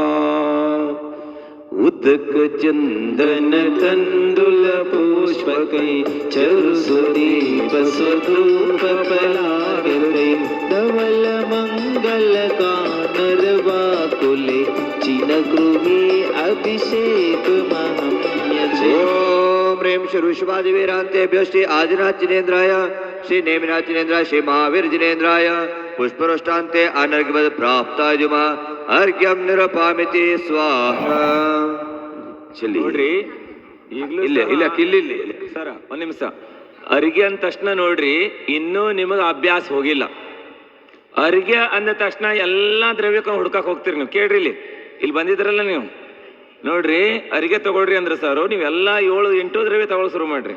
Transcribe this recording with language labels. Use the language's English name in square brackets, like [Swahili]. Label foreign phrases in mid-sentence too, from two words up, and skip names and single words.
[Sanskrit] उदक चन्दन तन्दुल पुष्पकै चरुसुदीप स्वधूप फलार्घै धवल मङ्गल गानरवाकुले चिन गृहे अभिषेक महम्यचे। ओम ह्रीं श्री वृषभादेवीरान्तेभ्यो श्री आदिनाथ जिनेन्द्राय श्री नेमिनाथ जिनेन्द्राय श्री महावीर जिनेन्द्राय पुष्पवृष्टान्ते अनर्घ्यवद प्राप्तायुमा अर्घ्यं निरपामिति स्वाहा. [Kannada] ಚಲಿ ನೋಡ್ರಿ, ಈಗಲೂ ಇಲ್ಲ ಇಲ್ಲ ಕಿಲ್ಲಿ ಸರ ಒಂದ್ ನಿಮಿಷ. ಅರ್ಘ್ಯ ಅಂದ ತಕ್ಷಣ ನೋಡ್ರಿ, ಇನ್ನೂ ನಿಮಗೆ ಅಭ್ಯಾಸ ಹೋಗಿಲ್ಲ. ಅರ್ಘ್ಯ ಅಂದ ತಕ್ಷಣ ಎಲ್ಲಾ ದ್ರವ್ಯಕ್ಕೆ ಹುಡ್ಕಕ್ ಹೋಗ್ತೀರಿ ನೀವು. ಕೇಳ್ರಿ, ಇಲ್ಲಿ ಬಂದಿದ್ರಲ್ಲ ನೀವು ನೋಡ್ರಿ, ಅರಿಗೆ ತಗೊಳ್ರಿ ಅಂದ್ರೆ ಸರ್ ನೀವೆಲ್ಲ 7-8 ದ್ರವ್ಯ ತಗೊಳಕ್ ಶುರು ಮಾಡ್ರಿ.